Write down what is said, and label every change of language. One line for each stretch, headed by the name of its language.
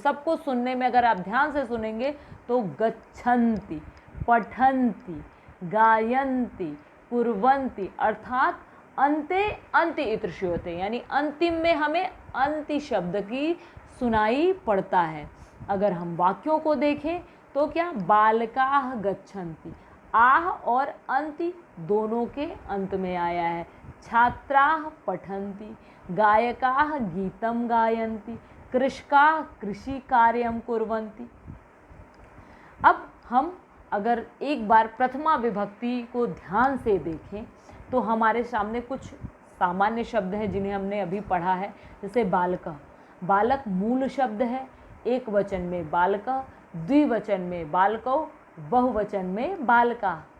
Hindi: सबको सुनने में अगर आप ध्यान से सुनेंगे तो गच्छन्ति, पठन्ति, गायन्ति, कुर्वन्ति, अर्थात
Sanskrit: अन्ते अन्ति इति श्रूयते,
Hindi: यानी अंतिम में हमें अन्ति शब्द की सुनाई पड़ता है। अगर हम वाक्यों को देखें तो क्या,
Sanskrit: बालकाः गच्छन्ति,
Hindi: आह और अन्ति दोनों के अंत में आया है।
Sanskrit: छात्राः पठन्ति, गायकाः गीतं गायन्ति, कृषकाः कृषि कार्यं कुर्वन्ति।
Hindi: अब हम अगर एक बार प्रथमा विभक्ति को ध्यान से देखें तो हमारे सामने कुछ सामान्य शब्द हैं जिन्हें हमने अभी पढ़ा है, जैसे बालकः। बालक मूल शब्द है, एक वचन में बालकः, द्विवचन में बालकौ, बहुवचन में बालका।